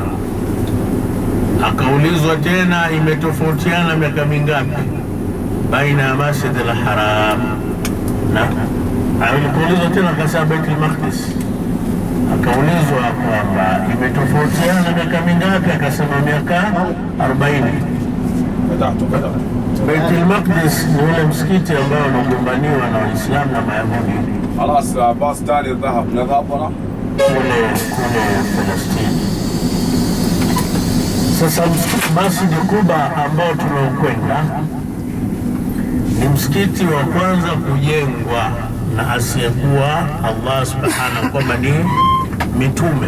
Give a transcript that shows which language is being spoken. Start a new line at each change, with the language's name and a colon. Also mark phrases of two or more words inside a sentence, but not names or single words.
Swahili: Akaulizwa tena imetofautiana miaka mingapi baina ya Masjidil Haram na alikuulizwa tena akasema Baitul Maqdis. Akaulizwa kwamba imetofautiana miaka mingapi, akasema miaka 40. Baitul Maqdis ni ule msikiti ambao unagombaniwa na Waislamu na Mayahudi.
Arabic: خلاص باص ثاني ذهب نذهب ورا
Swahili: kule Palestina. Sasa Masjid Quba ambao tunaokwenda ni msikiti wa kwanza kujengwa na asiyekuwa Allah Subhanahu, kwamba ni mitume.